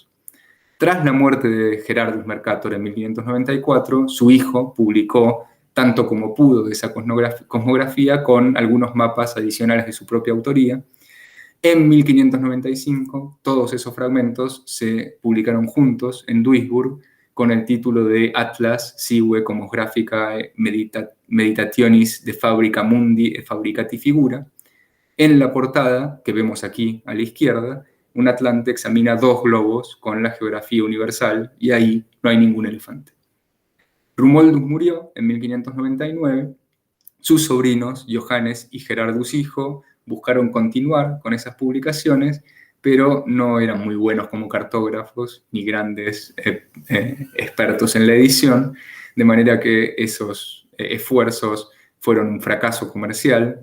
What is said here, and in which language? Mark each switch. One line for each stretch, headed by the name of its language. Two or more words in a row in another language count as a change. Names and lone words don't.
Spanish: Tras la muerte de Gerardus Mercator en 1594, su hijo publicó tanto como pudo de esa cosmografía con algunos mapas adicionales de su propia autoría. En 1595, todos esos fragmentos se publicaron juntos en Duisburg con el título de Atlas sive Cosmographicae Meditationis de Fabrica Mundi e Fabricati Figura. En la portada, que vemos aquí a la izquierda, un atlante examina 2 globos con la geografía universal y ahí no hay ningún elefante. Rumoldus murió en 1599. Sus sobrinos, Johannes y Gerardus hijo, buscaron continuar con esas publicaciones, pero no eran muy buenos como cartógrafos ni grandes expertos en la edición, de manera que esos esfuerzos fueron un fracaso comercial.